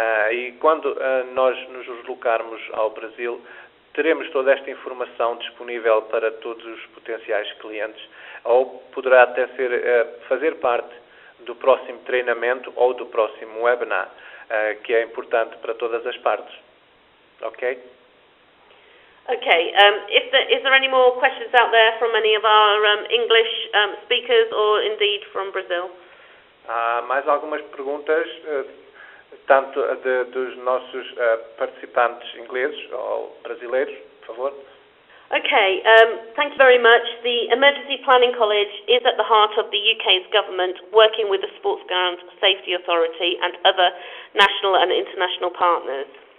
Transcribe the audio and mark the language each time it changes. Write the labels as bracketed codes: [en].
[pt] E quando nós nos deslocarmos ao Brasil, teremos toda esta informação disponível para todos os potenciais clientes, ou poderá até fazer parte do próximo treinamento ou do próximo webinar, que é importante para todas as partes. Ok? Okay. [en] Is there any more questions out there from any of our English speakers, or indeed from Brazil? [pt] Há mais algumas perguntas, tanto dos nossos participantes ingleses ou brasileiros, por favor. [en] Okay, thank you very much. The Emergency Planning College is at the heart of the UK's government, working with the Sports Ground Safety Authority and other national and international partners.